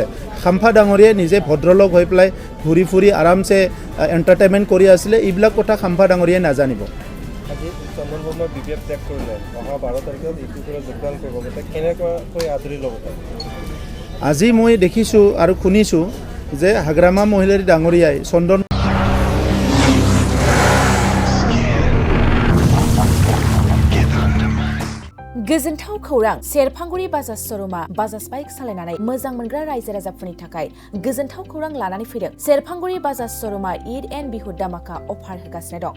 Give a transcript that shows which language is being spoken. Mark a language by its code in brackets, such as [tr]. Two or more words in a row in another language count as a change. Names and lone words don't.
[as] খাম্ফা ডাঙৰীয়াই নিজে ভদ্ৰলোক হৈ পেলাই ঘূৰি ফুৰি আৰামছে এণ্টাৰটেইনমেণ্ট কৰি আছিলে। এইবিলাক কথা খাম্ফা ডাঙৰীয়াই নাজানিব। আজি চন্দন বৰ্মাই BPF ত্যাগ কৰিলে, অহা 12 তাৰিখত ইউপিপিলৈ যোগদান কৰিব, গতিকে কেনেকৈ আদৰি ল'ব? আজি মই দেখিছোঁ আৰু শুনিছোঁ যে হাগ্ৰামা মহিলাৰী ডাঙৰীয়াই চন্দন [brx] गोजोनथाव खौरां सेरफांगुरि बाजाज श'रुमा बाजाज बाइक सालायनानै मोजां मोनग्रा रायजो राजाफोरनि थाखाय गोजोनथाव खौरां लानानै फैदों। सेरफांगुरि बाजाज श'रुमा ईद एन्ड बिहु दामाका अफार होगासिनो दं।